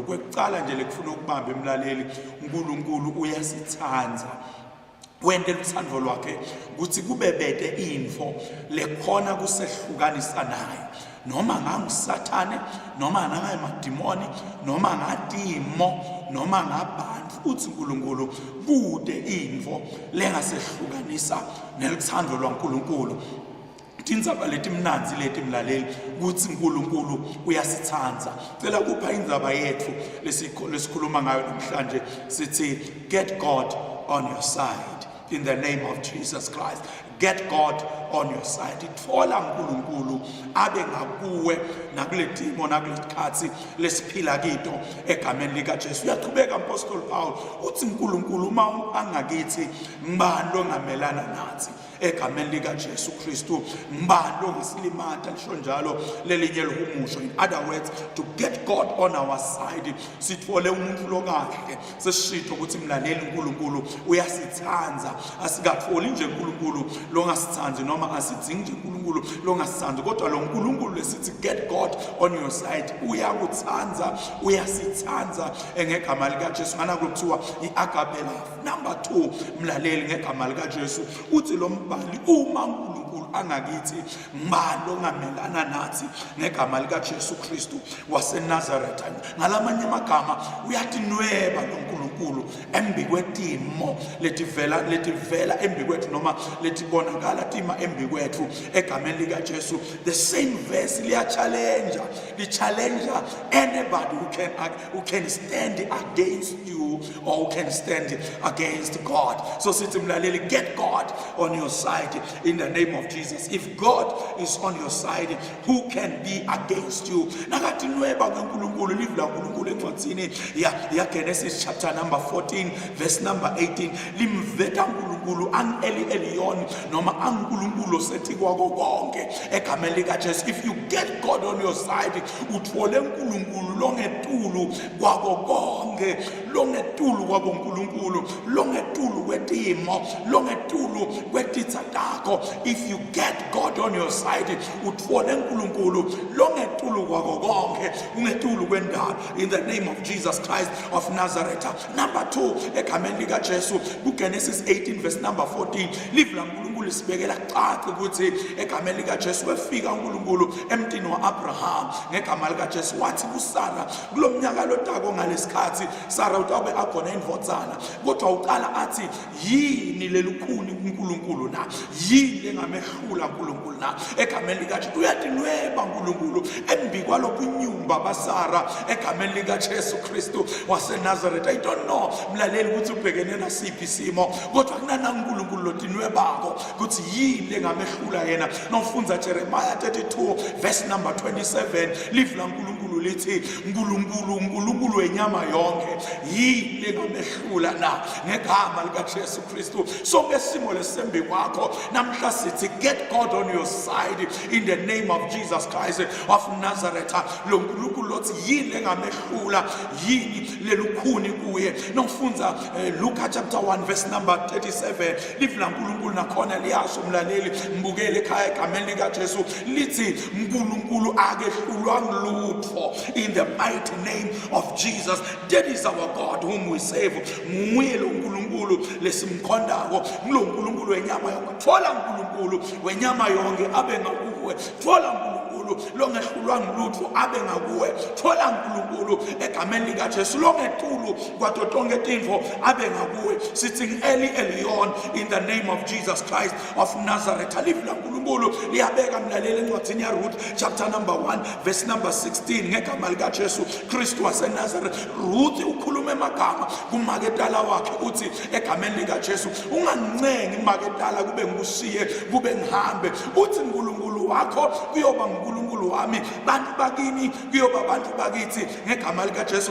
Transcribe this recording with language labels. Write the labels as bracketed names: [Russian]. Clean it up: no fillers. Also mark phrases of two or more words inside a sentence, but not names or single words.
[Swati] Kwekucala nje lekufuna ukubamba emlaleli uNkulunkulu uyasithandza wende luthando lwakhe ukuthi kube bede info lekhona kusehlukanisa naye noma ngangusathane noma nangayimadimoni noma ngatimo noma ngabantu uthi uNkulunkulu kude info lengasehlukanisa nelithando lwaNkulunkulu. Tindzaba leti mnanzi leti mlaleli ukuthi uNkulunkulu uyasithandza. Cela kupha indzaba yethu lesikhuluma ngayo namhlanje sithi [English] get God on your side. In the name of Jesus Christ, get God on your side. [Swati] Itfola uNkulunkulu abe ngakuwe nakuletimo nakulesikhathi lesiphila kito egameni lika Jesu. Uyaqhubeka Apostle Paul uthi uNkulunkulu uma angakithi ngibani longamelana nathi egameni lika Jesu Kristu ngibani longisilimatha lisho njalo lelinye lihumusho. [English] In other words, to get God on our side [Swati] sithole umuntu lokahle sesishitho ukuthi mlaleli uNkulunkulu uyasithandza asikatholi nje uNkulunkulu longasithandzi noma asidzingi nje uNkulunkulu longasithandzi kodwa lo uNkulunkulu lesithi [English] get God on your side [Swati] uyakuthandza uyasithandza ngegama lika Jesu. Ngana kuthiwa iagape love. Number 2 mlaleli ngegama lika Jesu uthi lo mbali uma uNkulunkulu angakithi ngibani longamelana nathi ngegama lika Jesu Kristu waseNazaretha. Ngalamanye amagama uyatinweba lo uNkulunkulu uNkulunkulu embi kwetimo letivela embi kwethu noma letibonakala tima embi kwethu egameni lika Jesu. [English] The same verse li challenge anybody who can stand against you or who can stand against God. [Swati] So sithi mlaleli, [English] get God on your side in the name of Jesus. If God is on your side, who can be against you? [Swati] Nakathi nweba kaNkulunkulu, live la uNkulunkulu encwadini ya Genesis chapter number 14 verse number 18, limveka uNkulunkulu ang-Eli Elyon noma ang-Nkulunkulu sethi kwako konke egameni lika Jesu. [English] If you get God on your side, [Swati] uthole uNkulunkulu longetulu kwako konke, longetulu kwako uNkulunkulu, longetulu kwetimo, longetulu kwetitha takho. [English] If you get God on your side, [Swati] uthole uNkulunkulu longetulu kwako konke, ungetulu kwendalo, [English] in the name of Jesus Christ of Nazareth. Number 2, [Swati] egameni lika Jesu, Genesis 18 verse number 14, live la uNkulunkulu sibekela cace ukuthi egameni lika Jesu wefika uNkulunkulu emntini wa-Abraham ngegama lika Jesu wathi kuSara, kulomnyaka lotako ngalesikhathi Sara utabe akhona indvodzana, kodwa uqala athi yini lelukhuni uNkulunkulu na, yini lengamehlula uNkulunkulu na egameni lika Jesu. Uyatinweba uNkulunkulu embi kwalokho inyumba baSara egameni lika Jesu Kristu waseNazaretha. [English] I don't know [Swati] mlaleli ukuthi ubhekene nasiphi isimo, kodwa kunana uNkulunkulu lotinwebako ukuthi yini lengamehlula yena. Nofunza Jeremiah 32 verse number 27, live la uNkulunkulu lithi uNkulunkulu wenyama yonke yini lengamehlula na ngegama lika Jesu Kristu. So ngesimo lesembi kwakho namhla sithi [English] get God on your side in the name of Jesus Christ of Nazareth. [Swati] Lo uNkulunkulu lothi yini lengamehlula, yini lelukhuni kuye. Nofunza Luka chapter 1 verse number 37, live la uNkulunkulu nakhona liyasho mlaleli mbukele ekhaya egameni lika Jesu lithi uNkulunkulu akehlulwa ngilutho [English] in the mighty name of Jesus. That is our God whom we save. [Swati] Nguye lo uNkulunkulu lesimkhondako, ngulo uNkulunkulu wenyama yonke. Thola uNkulunkulu wenyama yonke abe ngakuwe, thola uNkulunkulu longehlulwa ngilutho abe ngakuwe, thola uNkulunkulu egameni lika Jesu longetulu kwato tonke tinfo abe ngakuwe. [English] Sithi Eli Elyon in the name of Jesus Christ of Nazareth. [Swati] Live la uNkulunkulu liyabeka mlaleli encwadini ya Ruth chapter number 1 verse number 16 ngegama lika Jesu Kristu waseNazaretha. Ruth ukhuluma emagama kumaketala wakhe uthi egameni lika Jesu ungancengi imaketala kube ngikushiye kube ngihambe, uthi uNkulunkulu wakho kuyoba uNkulunkulu wami, bantu bakini kuyoba bantu bakithi ngegama lika Jesu.